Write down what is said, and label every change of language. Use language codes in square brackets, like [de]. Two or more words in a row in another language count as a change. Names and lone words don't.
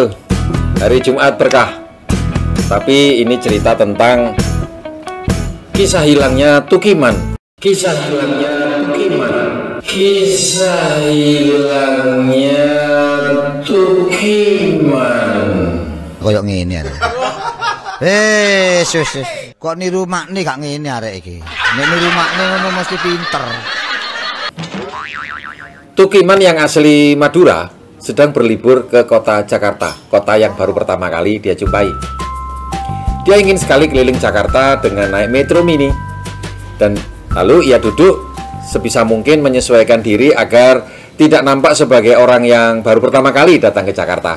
[id] Hari Jumat berkah. Tapi ini cerita tentang kisah hilangnya Tukiman. Kisah hilangnya Tukiman. Kisah hilangnya Tukiman. [jv] Koyok ngene arek. Sus. Kok niru makne gak ngene arek iki. Nek niru makne ngono mesti pinter. [id] Tukiman yang asli Madura sedang berlibur ke kota Jakarta, kota yang baru pertama kali dia jumpai. Dia ingin sekali keliling Jakarta dengan naik metro mini. Dan lalu ia duduk sebisa mungkin menyesuaikan diri agar tidak nampak sebagai orang yang baru pertama kali datang ke Jakarta.